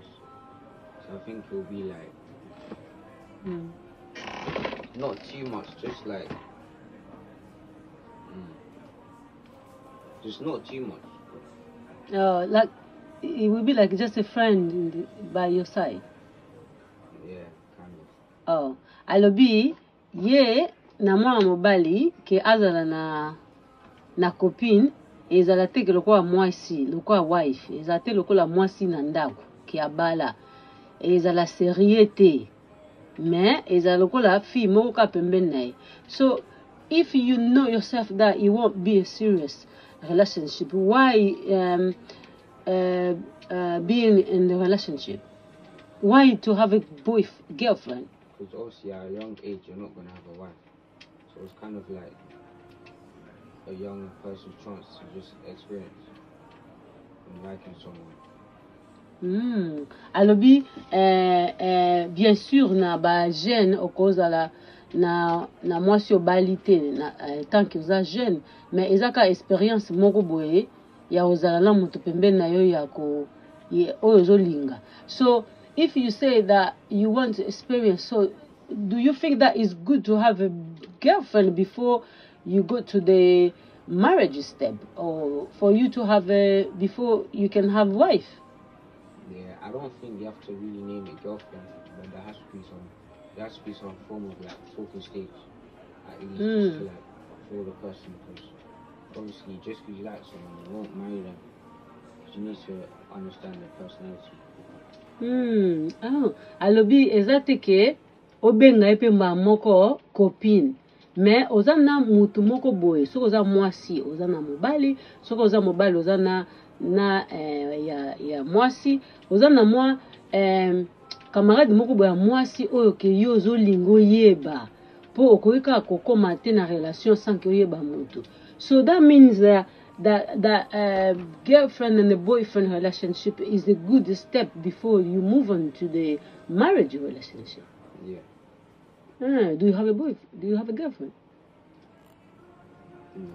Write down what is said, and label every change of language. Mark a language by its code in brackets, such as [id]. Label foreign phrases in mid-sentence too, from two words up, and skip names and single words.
[en] So I think it will be like, not too much, just like, just not too much. Like, it would be like just a friend by your side. Yeah. [ln] Oh, alobi ye na mwa mobali ke azala na copine ezala te ke lokola mwasi lokola wife ezala te lokola mwasi na ndako ke abala ezala sérieux te mais ezala lokola fille moko ka pembeni na ye. [en] So if you know yourself that it won't be a serious relationship, why being in the relationship? Why to have a girlfriend? Because obviously at a young age you're not going to have a wife, so it's kind of like a young person's chance to just experience liking someone. [ln] Alobi [fr] bien sûr [ln] na ba jeune okoza la na mwasi obalite na [fr] tant que vous êtes jeune, mais [ln] ezaka expérience moko boye ya ozala na mutu pembeni na yo ya ko oyo zolinga. [en] So if you say that you want to experience, so do you think that it's good to have a girlfriend before you go to the marriage step, or for you to have before you can have wife? Yeah, I don't think you have to really name it girlfriend, but there has to be some form of like talking stage, at least just to like feel the person, because obviously just because you like someone, you won't marry them, because you need to understand their personality. [ln] Alobi ezate ke obenga epe moko copine, mais ozana mutu moko boye, soko oza mwasi ozana mobali, soko oza mobali ozana ya mwasi, ozana mwa camarade moko boya mwasi oyo ke yo zolingo yeba po okoyika kokoma te na relation sans ke yeba mutu. [en] So that means that girlfriend and the boyfriend relationship is a good step before you move on to the marriage relationship. Yeah. Do you have a boyfriend? Do you have a girlfriend? No.